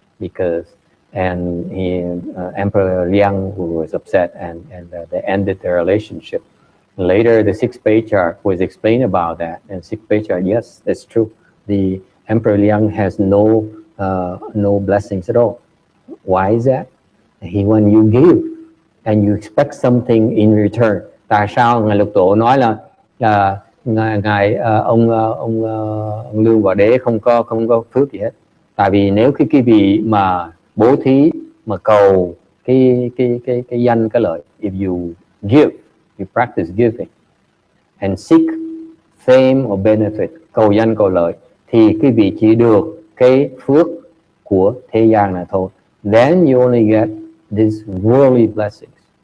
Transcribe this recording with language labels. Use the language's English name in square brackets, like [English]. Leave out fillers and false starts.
[English] because Emperor Liang was upset and they ended their relationship. Later, the sixth patriarch was explained about that, and sixth patriarch, yes, that's true. The Emperor Liang has no blessings at all. Why is that? When you give and you expect something in return. [Vietnamese] Tại sao ngài Lục Tổ nói là ông Lương Võ Đế không có phước gì hết? Tại vì nếu cái vị mà bố thí mà cầu cái danh cái lợi, [English] if you give, you practice giving and seek fame or benefit, [Vietnamese] cầu danh cầu lợi, thì quý vị chỉ được cái phước của thế gian này thôi. [English] Then you only get these worldly blessings.